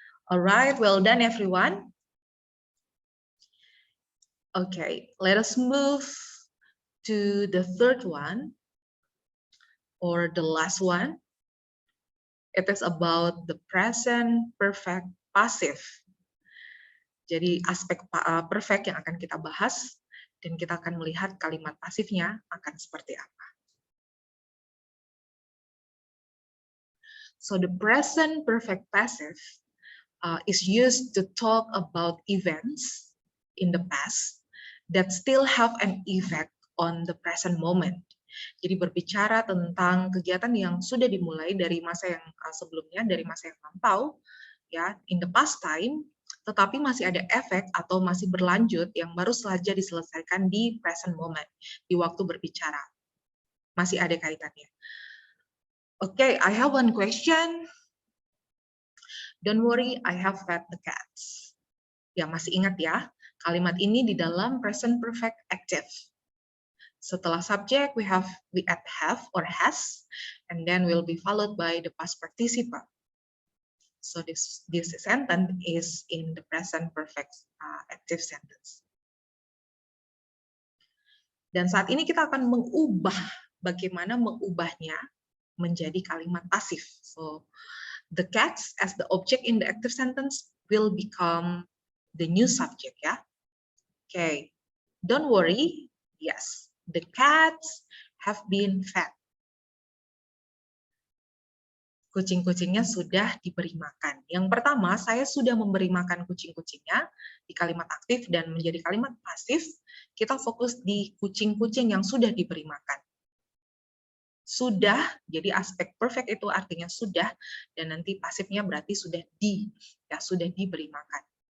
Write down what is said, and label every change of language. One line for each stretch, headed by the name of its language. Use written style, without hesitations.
English: Alright, well done everyone. Okay, let us move to the third one, or the last one. It is about the present perfect passive.
Indonesian: Jadi aspek perfect yang akan kita bahas, dan kita akan melihat kalimat pasifnya akan seperti apa.
English: So the present perfect passive is used to talk about events in the past that still have an effect on the present moment.
Indonesian: Jadi berbicara tentang kegiatan yang sudah dimulai dari masa yang sebelumnya, dari masa yang lampau, ya,
English: in the past time,
Indonesian: tetapi masih ada efek atau masih berlanjut yang baru saja diselesaikan di
English: present moment,
Indonesian: di waktu berbicara. Masih ada kaitannya.
English: Okay, I have one question. Don't worry, I have fed the cats.
Indonesian: Ya, masih ingat ya, kalimat ini di dalam present perfect active. Setelah
English: subject, we add have or has, and then will be followed by the past participle. So this sentence is in the present perfect active sentence.
Indonesian: Dan saat ini kita akan mengubah, bagaimana mengubahnya menjadi kalimat pasif.
English: So the cats as the object in the active sentence will become the new subject, ya. Okay, don't worry. Yes, the cats have been fed.
Indonesian: Kucing-kucingnya sudah diberi makan. Yang pertama, saya sudah memberi makan kucing-kucingnya di kalimat aktif, dan menjadi kalimat pasif, kita fokus di kucing-kucing yang sudah diberi makan. Sudah, jadi aspek perfect itu artinya sudah, dan nanti pasifnya berarti sudah sudah diberi makan.